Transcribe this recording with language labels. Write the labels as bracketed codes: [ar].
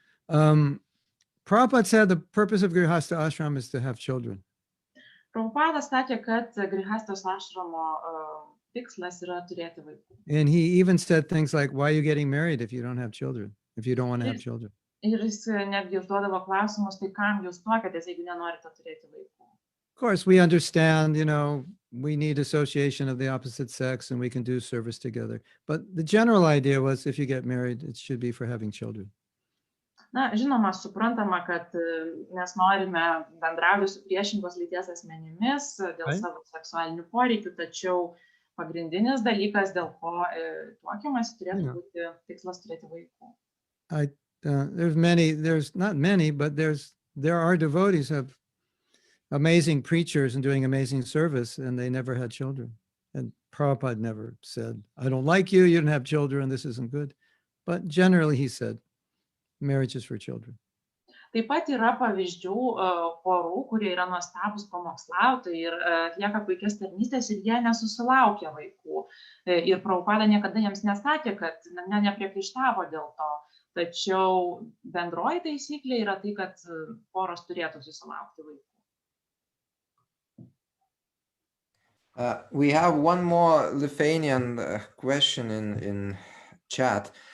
[en] Prabhupada said the purpose of Grihastha ashram is to have children. [lt] Prabhupada sakė, kad grihastos ašramo tikslas yra turėti vaikų. [en] And he even said things like, why are you getting married if you don't have children, if you don't want to have children? [lt] Ir jis netgi užduodavo klausimus, tai kam jūs tuokėtės, jeigu nenorite turėti vaikų? [en] Of course, we understand, we need association of the opposite sex and we can do service together. But the general idea was if you get married, it should be for having children. [lt] Na, žinoma, suprantama, kad mes norime bendrauti su priešingos lyties asmenimis dėl savo seksualinių poreikių, tačiau pagrindinis dalykas, dėl ko tuokiamas turėtų būti tikslas turėti vaikų. [en] There's not many, but there are devotees of amazing preachers and doing amazing service, and they never had children. And Prabhupada never said, I don't like you, you don't have children, this isn't good. But generally he said, marriage is for children. [lt] Taip pat yra pavyzdžių porų, kurie yra nuostabus pamokslautojai ir atlieka puikias tarnystės ir jie nesusilaukia vaikų. Ir Prabhupada niekada jiems nesakė, kad nepriekaištavo dėl to. Tačiau bendroji taisyklė yra tai, kad poros turėtų susilaukti vaikų. [en] We have one more Lithuanian question in chat.